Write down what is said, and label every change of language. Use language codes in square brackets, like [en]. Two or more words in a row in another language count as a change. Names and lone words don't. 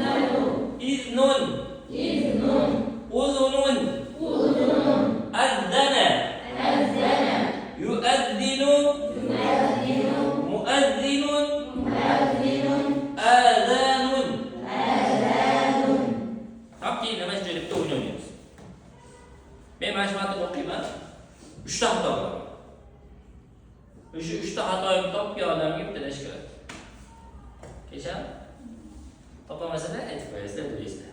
[ar] إذن إذن أذن أذن أذن أذن يؤذن يؤذن مؤذن مؤذن آذان آذان [uz] Rapti nima joylikda o'ynaymiz. Men mana shu matn o'qiyman. 3 ta xato bor. O'sha 3 ta xatoyimni topgan odamga bitta ish kerak. Kecham topamasada aytib qo'yasizlar, bilasizlar.